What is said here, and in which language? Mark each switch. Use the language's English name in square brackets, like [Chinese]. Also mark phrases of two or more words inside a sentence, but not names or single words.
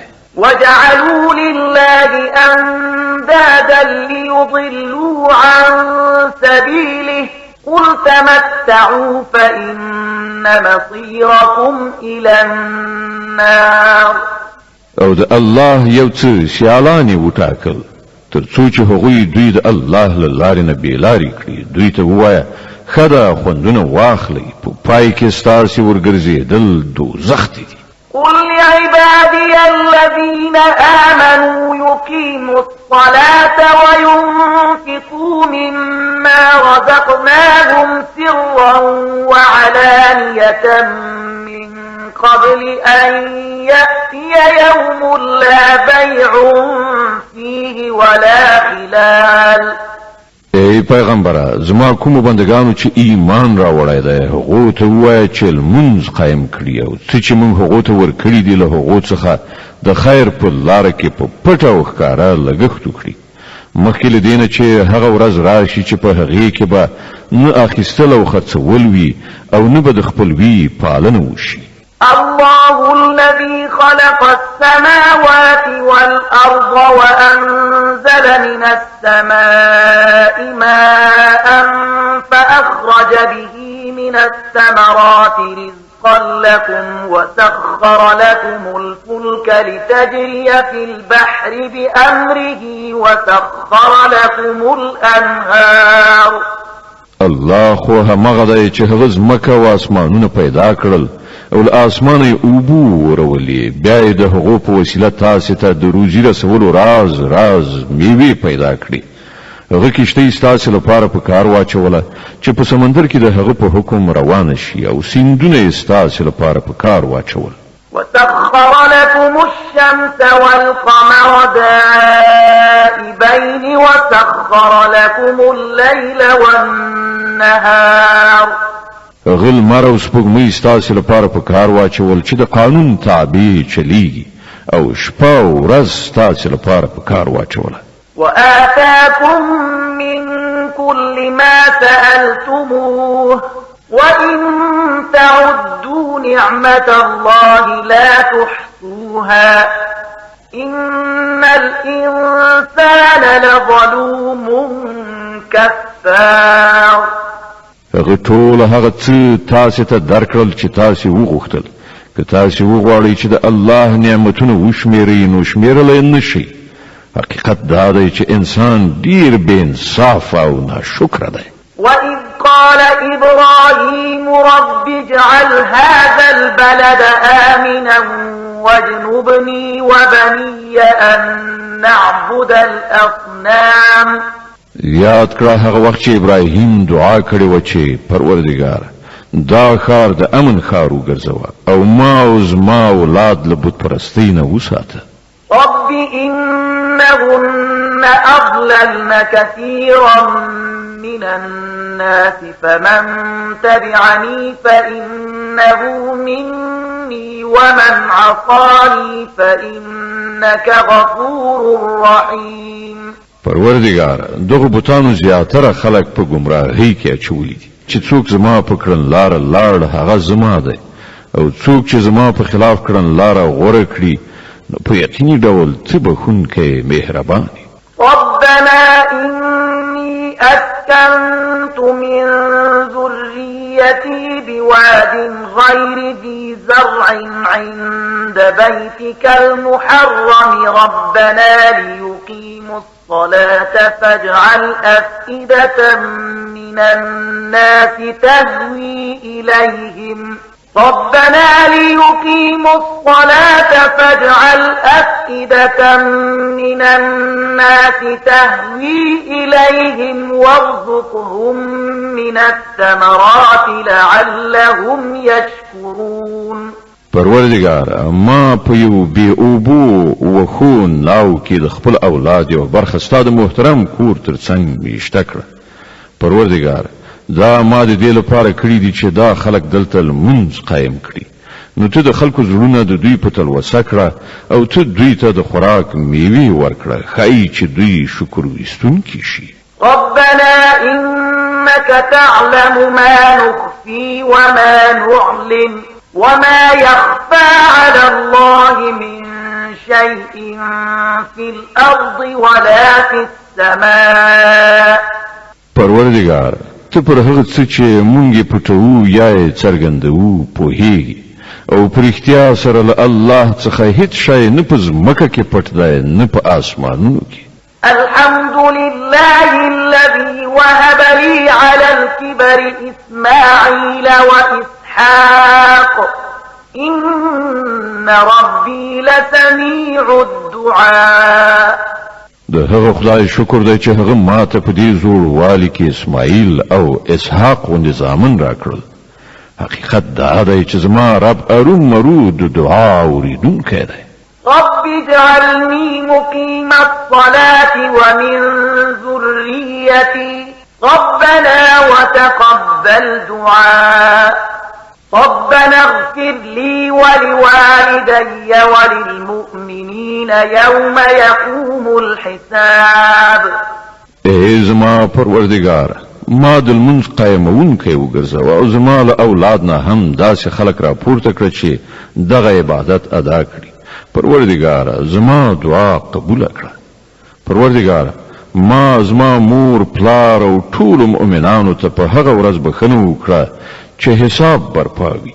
[Arabic] وجعلوا لله أندادا ليضلوا عن سبيله قل تمتعوا فإن مصيركم إلى النار. [Pashto] او د الله یو څه سیالانی وټاکل تر څو چې هغوی دوی د الله له لارې نه بېلارې کړي. دوی ته ووایه ښه ده خوندونه واخلئ په پای کې ستاسې ورګرځېدل دوزخ دي. [Arabic] قل لعبادي الذين آمنوا يقيموا الصلاة وينفقوا مما رزقناهم سرا وعلانية من قبل أن يأتي يوم لا بيع فيه ولا خلال. [Pashto] ای پیغمبره زما کوم بندگانو چې ایمان راوړی دی هغو ته ووایه چې لمونځ قایم کړي او څه چې موږ هغو ته ورکړي دي له هغو څخه د خیر په لاره کې په پټه او ښکاره لګښت وکړي مخکې له دې نه چې هغه ورځ راشي چې په هغې کې به نه اخیستل او خرڅول وي او نه به د خپلوي پالنه وشي. [Arabic] الله الذي خلق السماوات والأرض وأنزل من السماء ماء فأخرج به من الثمرات رزقا لكم وسخر لكم الفلك لتجري في البحر بأمره وسخر لكم الأنهار. [Pashto] الله خو همغه دی چې هغه ځمکه او اسمانونه پیدا کړل او له اسمانه یې اوبه ورولې بیا یې د هغو په وسیله تاسې ته د روزي رسولو راز میوې پیدا کړي. هغه کښتۍ ستاسې لپاره په کار واچوله چې په سمندر کې د هغه په حکم روانه شي او سیندونه یې ستاسې لپاره په کار واچول. [Arabic] وسخر لكم الشمس والقمر دائبين وسخر لكم الليل والنهار. [Pashto] هغه لمر او سپوږمۍ ستاسې لپاره په کار واچول چې د قانون تابع چلیږي او شپه او ورځ ستاسې لپاره په کار واچوله. [Arabic] وآتاكم من كل ما سألتموه وإن تعدوا نعمة الله لا تحصوها إن الإنسان لظلوم كفار. [Pashto] هغه ټول هغه څه تاسې ته درکړل چې تاسې وغوښتل. که تاسې وغواړئ چې د الله نعمتونه وشمېرئ نو شمېرلی نشئ. حقیقت دا دی چې انسان ډیر بې انصاف او ناشکره دی. [Arabic] وَإِذْ قَالَ إِبْرَاهِيمُ رَبِّ اجْعَلْ هَذَا الْبَلَدَ آمِنًا وَاجْنُبْنِي وَبَنِيَّ أَن نَّعْبُدَ الْأَصْنَامَ. [Pashto] یاد کړه هغه وخت چې ابراهیم دعا کړې و چې پروردګار دا ښار د امن ښار وګرځوه او ما او زما اولاد له بت پرستۍ نه وساته. [Arabic] رب إنهن أضللن كثيرا من الناس فمن تبعني فإنه مني ومن عصاني فإنك غفور رحيم. [Pashto] پروردګار دغه بوتانو زیاتره خلک په گمراهۍ کې اچولي دي چې څوک زما په کړنلاره لاړ هغه زما دی او څوک چې زما په خلاف کړنلاره غوره کړي نو په یقیني ډول ته بخښونکی مهربان یې. [Arabic] ربنا إني أسكنت من ذريتي بواد غير ذي زرع عند بيتك المحرم ربنا ليقيموا الصلاة فاجعل أفئدة من الناس تهوي إليهم ربنا ليقيموا الصلاة فاجعل أفئدة من الناس تهوي إليهم وارزقهم من الثمرات لعلهم يشكرون. [Pashto] پروردګار ما په یو بی اوبو وخون لاو کې د خپل اولاد یو برخه ستاسو محترم کور ترڅنګ میشته کړه. پروردګار دا ما د دې لپاره کړی دي چې دا خلک دلته لمونځ قایم کړي نو ته د خلکو زړونه د دوی په تلوسه کړه او ته دوی ته د خوراک میوې ورکړه ښایي چې دوی شکر ویستونکي شي. [Arabic] ربنا إنك تعلم ما نخفي وما نعلن وما يخفى على الله من شيء في الأرض ولا في السماء. [Pashto] پروردګار ته پر هغه څه چې مونږ یې پټوو یا یې څرګندوو پوهیږي او پر اختیار سره له الله څخه هیڅ شی نه په ځمکه کې پټ دی نه په آسمانونو کې. [Arabic] الحمد لله الذي وهب لي على الكبر إسماعيل وإسحاق إن ربي لسميع الدعاء. [Pashto] د هغه خدای شکر دی چې هغه ماته په دې زوړ والي کې اسماعیل او اسحاق غوندې زامن راکړل. حقیقت دا دی چې زما رب اروم مرو د دعا اوریدونکی دی. [Arabic] رب اجعلني مقيم الصلاة ومن ذريتي ربنا وتقبل دعاء ربنا اغفر لي ولوالدي وللمؤمنين يوم يقوم الحساب. [Pashto] ای زما پروردگار ما د لمونځ قایمونکی وګرځوه او زما له اولاد نه هم داسې خلک راپورته کړه چې دغه عبادت ادا کړي. پروردګاره زما دعا قبول کړه. پروردګاره ما زما مور پلار او ټول مؤمنانو ته په هغه ورځ بخښنه وکړه چې حساب برپا وي.